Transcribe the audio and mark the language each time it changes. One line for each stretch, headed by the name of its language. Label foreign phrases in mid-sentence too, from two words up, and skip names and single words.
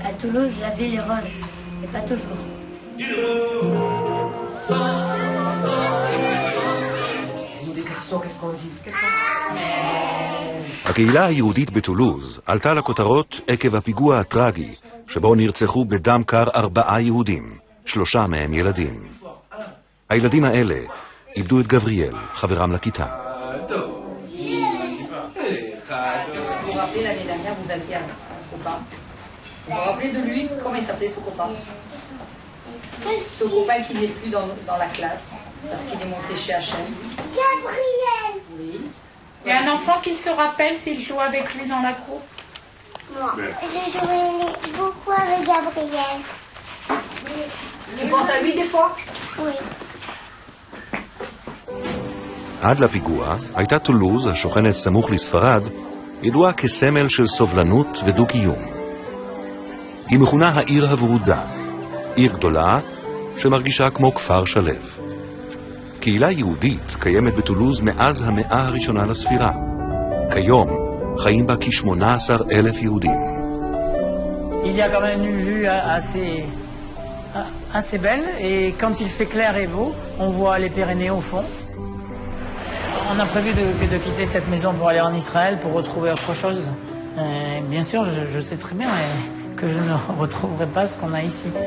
French: Toulouse, la ville est rose, mais pas toujours. Nous des garçons, qu'est-ce qu'on dit?
Hebrew: הקהילה היהודית בטולוז עלתה לכותרות עקב הפיגוע הטרגי, שבו נרצחו בדם קר 4 יהודים, 3 מהם ילדים. הילדים האלה איבדו את גבריאל, חברם לכיתה.
French: Vous vous rappelez l'année dernière, vous aviez un copain. Vous vous rappelez de lui? Comment il s'appelait ce copain? Ce copain qui n'est plus dans la classe, parce qu'il est monté chez H&M. Gabriel! Oui. Il y a un enfant qui se rappelle s'il joue avec lui dans la cour. Moi, j'ai joué beaucoup avec Gabriel. Tu penses à lui des fois? Oui.
Hebrew: עד לפיגוע הייתה טולוז, השוכנת סמוך לספרד, ידועה כסמל של סובלנות ודו-קיום. היא מכונה העיר הוורודה, עיר גדולה שמרגישה כמו כפר שלב. קהילה יהודית קיימת בטולוז מאז המאה הראשונה לספירה. כיום חיים בה כ-18,000 יהודים.
French: Il y a quand même une vue assez belle et quand il fait clair et beau, on voit les Pyrénées au fond. On a prévu de quitter cette maison pour aller en Israël pour retrouver autre chose. Bien sûr, je sais très bien que je ne retrouverai pas ce qu'on a ici.